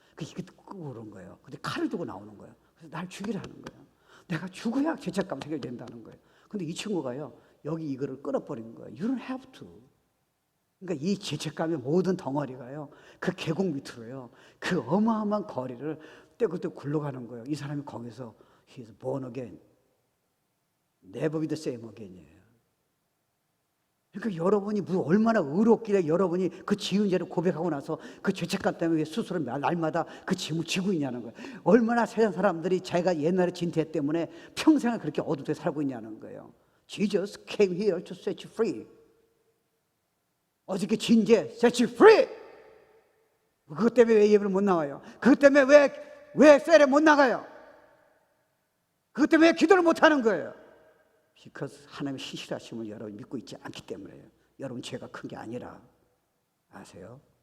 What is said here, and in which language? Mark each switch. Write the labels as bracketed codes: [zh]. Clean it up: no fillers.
[ko] 이게 끄고 그런 거예요. 근데 칼을 들고 나오는 거예요. 그래서 날 죽이라는 거예요. 내가 죽어야 죄책감 해결된다는 거예요. 근데 이 친구가요, 여기 이거를 끊어버린 거예요. [en] You don't have to. [ko] 그러니까 이 죄책감의 모든 덩어리가요, 그 계곡 밑으로요, 그 어마어마한 거리를 떼고떼고 굴러가는 거예요. 이 사람이 거기서 [en] He is born again. Never be the same again이에요. [ko] 그러니까 여러분이 얼마나 의롭길래 여러분이 그 지은 죄를 고백하고 나서 그 죄책감 때문에 스스로 날마다 그 짐을 지고 있냐는 거예요. 얼마나 세상 사람들이 자기가 옛날에 진 죄 때문에 평생을 그렇게 어둡게 살고 있냐는 거예요. [en] Jesus came here to set you free. [ko] 어저께 진 죄 [en] set you free. [ko] 그것 때문에 왜 예배를 못 나와요? 그것 때문에 왜 셀에 못 나가요? 그것 때문에 왜 기도를 못 하는 거예요? because 하나님의 신실하심을 여러분이 믿고 있지 않기 때문에요. 여러분 죄가 큰 게 아니라. 아세요?